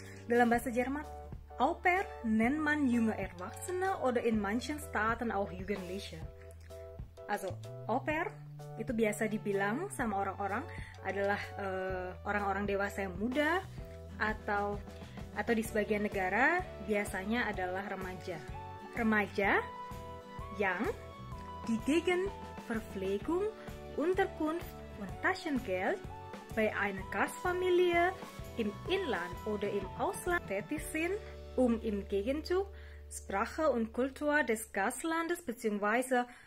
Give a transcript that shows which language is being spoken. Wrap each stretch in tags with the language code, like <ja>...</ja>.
<id>Dalam bahasa Jerman,</id> <de>au pair nennt man junge Erwachsene oder in manchen Staaten auch Jugendliche.</de> <id>Also, au pair itu biasa dibilang sama orang-orang adalah orang-orang dewasa yang muda, atau di sebagian negara biasanya adalah remaja. Remaja yang</id> <de>die Gegenverpflegung, Unterkunft und Taschengeld bei einer Gastfamilie im Inland oder im Ausland tätig sind, im Gegenzug Sprache und Kultur des Gastlandes bzw.</de>